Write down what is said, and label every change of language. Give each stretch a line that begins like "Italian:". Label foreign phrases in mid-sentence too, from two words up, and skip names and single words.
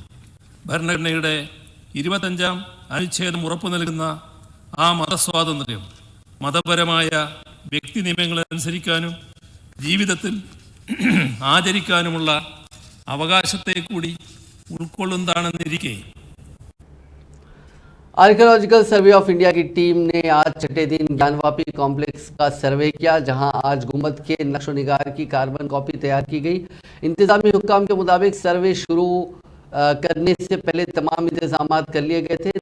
Malayalam: ഭരണഘടനയുടെ 25-ാം അനുച്ഛേദം ഉറപ്പു നൽകുന്ന ആ മതസ്വാതന്ത്ര്യം മതപരമായ വ്യക്തി നിയമങ്ങളനുസരിക്കാനും ജീവിതത്തിൽ ആചരിക്കാനുമുള്ള അവകാശത്തെ കൂടി ഉൾക്കൊള്ളുന്നതാണെന്നിരിക്കെ
Urdu: آرکیولوجیکل سروے آف انڈیا کی ٹیم نے آج چھٹے دن گیان واپی کمپلیکس کا سروے کیا، جہاں آج گنبد کے نقش و نگار کی
English: carbon copy
Urdu: تیار کی گئی. انتظامی حکام کے مطابق سروے شروع کرنے سے پہلے تمام انتظام کر لیے گئے تھے.